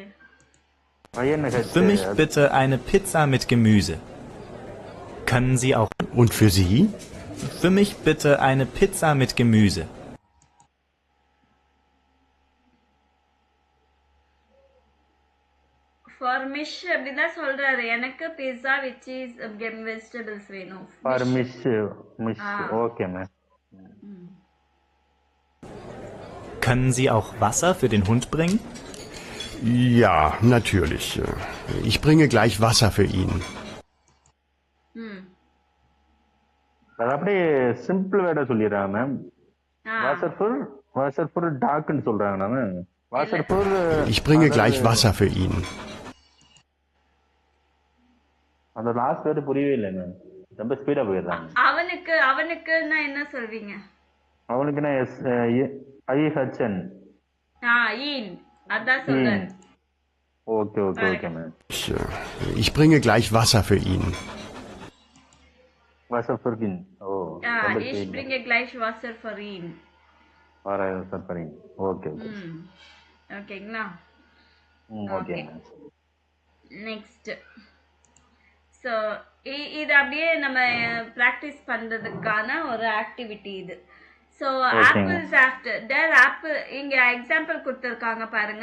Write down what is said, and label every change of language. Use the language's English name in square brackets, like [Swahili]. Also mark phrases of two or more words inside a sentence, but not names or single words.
[German] Für mich bitte eine Pizza mit Gemüse. Können Sie auch... Und für Sie? Für mich bitte eine Pizza mit Gemüse. For Mish [Tamil] அப்படிதான் சொல்றாரு. எனக்கு [English] pizza with cheese vegetables [Tamil] வேணும். [German] For Mish. [English] Okay ma'am. [German] Können Sie auch Wasser für den Hund bringen? Ja, natürlich. Ich bringe gleich Wasser für ihn. [Tamil] அது அப்படியே [English] simple word [Tamil] சொல்லிடுறாங்க மேம். [German] Wasser für [Tamil] டாக்னு சொல்றாங்க மேம். [German] Wasser für Ich bringe gleich Wasser für ihn. [Tamil] அந்த [English] last word [Tamil] புரியவே இல்லை மேம். ரொம்ப ஸ்பீடா போயிடுறாங்க. அவனுக்குன்னா என்ன சொல்வீங்க? அவனுக்குன்னா IHN. ஈன். அதான் சொல்றேன். [English] Okay ma'am. [German] Ich bringe gleich Wasser für ihn. Wasser für ihn. Ich bringe gleich Wasser für ihn. Wasser für ihn. [English] Okay. [Tamil] ஓகேங்களா? [English] Okay. [Tamil] நெக்ஸ்ட். ஸோ இது அப்படியே நம்ம ப்ராக்டிஸ் பண்றதுக்கான ஒரு ஆக்டிவிட்டி இது. ஸோ [German] Apfelsaft der Apfel [Tamil] இங்க எக்ஸாம்பிள் கொடுத்துருக்காங்க பாருங்க.